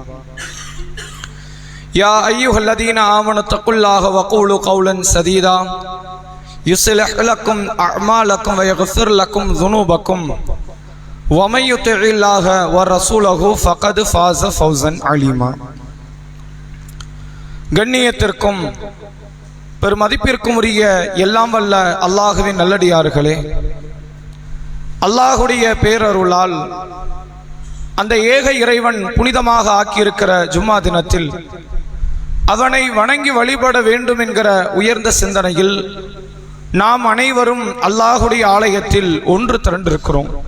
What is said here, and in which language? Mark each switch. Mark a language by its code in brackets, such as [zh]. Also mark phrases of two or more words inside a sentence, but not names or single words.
[ar] يا أيها الذين آمنوا اتقوا الله وقولوا قولا سديدا يصلح لكم أعمالكم ويغفر لكم ذنوبكم ومن يطع الله ورسوله فقد فاز فوزا عظيما. [ta] கண்ணியத்திற்கும் பெருமதிப்பிற்கும் உரிய எல்லாம் வல்ல அல்லாஹ்வின் நல்லடியார்களே, அல்லாஹுடைய பேரருளால் அந்த ஏக இறைவன் புனிதமாக ஆக்கியிருக்கிற ஜும்மா தினத்தில் அவனை வணங்கி வழிபட வேண்டும் என்கிற உயர்ந்த சிந்தனையில் நாம் அனைவரும் அல்லாஹுடைய ஆலயத்தில் ஒன்று திரண்டிருக்கிறோம்.